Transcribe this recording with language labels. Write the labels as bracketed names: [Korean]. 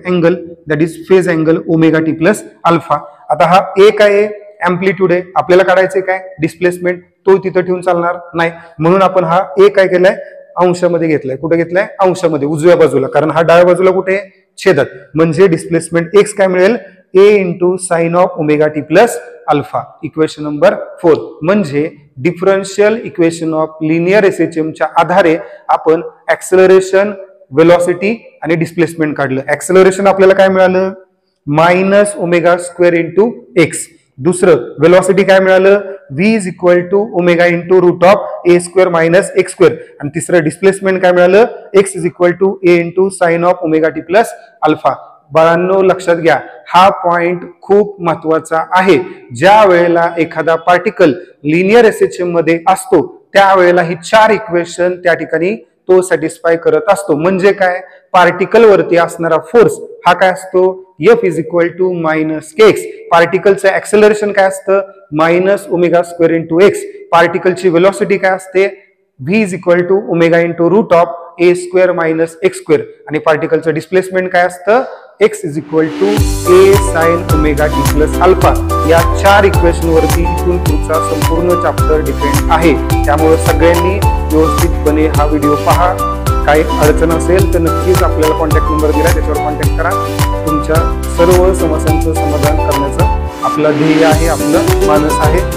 [Marathi] Angle, [English] That is phase angle omega T plus alpha. [Marathi] आता हा ए काय आहे? अँप्लिट्यूड आहे. आपल्याला काढायचंय काय? डिस्प्लेसमेंट. तो तिथं ठेवून चालणार नाही, म्हणून आपण हा ए काय केलाय? अंशामध्ये घेतलाय. कुठे घेतलाय? अंशामध्ये, उजव्या बाजूला. कारण हा डाव्या बाजूला कुठे? छेदात. म्हणजे डिस्प्लेसमेंट एक्स काय मिळेल? [English] A into sine of omega T plus alpha. Equation number 4. [Marathi] म्हणजे differential equation of linear SHM च्या आधारे आपण ऍक्सेलरेशन, व्हेलॉसिटी आणि डिस्प्लेसमेंट काढलं. ऍक्सेलरेशन आपल्याला काय मिळालं? [English] Minus omega square into X. [Marathi] दुसरं व्हेलॉसिटी काय मिळालं? [English] V is equal to omega into root of A square minus X square. [Marathi] आणि तिसरं डिस्प्लेसमेंट काय मिळालं? [English] X is equal to A into sine of omega T plus alpha. [Marathi] बाळांनो लक्षात घ्या, हा पॉइंट खूप महत्वाचा आहे. ज्या वेळेला एखादा पार्टिकल लिनियर एसएचएम मध्ये असतो त्यावेळेला ही 4 इक्वेशन त्या ठिकाणी तो सॅटिस्फाय करत असतो. म्हणजे काय? पार्टिकल वरती असणारा फोर्स हा काय असतो? [English] F is equal to minus K X. [Marathi] पार्टिकलचं acceleration काय असतं? [English] Minus omega square into X. [Marathi] पार्टिकलची velocity काय असते? [English] v is equal to omega into root of a square minus x square. [Marathi] आणि पार्टिकलचं डिस्प्लेसमेंट काय असतं? [English] x is equal to a sine omega t plus alpha. [Marathi] या 4 equation वरती इथून पुढचा संपूर्ण चॅप्टर डिपेंड आहे. त्यामुळे सगळ्यांनी व्यवस्थितपणे हा व्हिडिओ पहा. काही अडचण असेल तर नक्कीच आपल्याला कॉन्टॅक्ट नंबर दिला, त्याच्यावर कॉन्टॅक्ट करा. तुमच्या सर्व समस्यांचं समाधान करण्याचं आपलं ध्येय आहे, आपलं मानस आहे.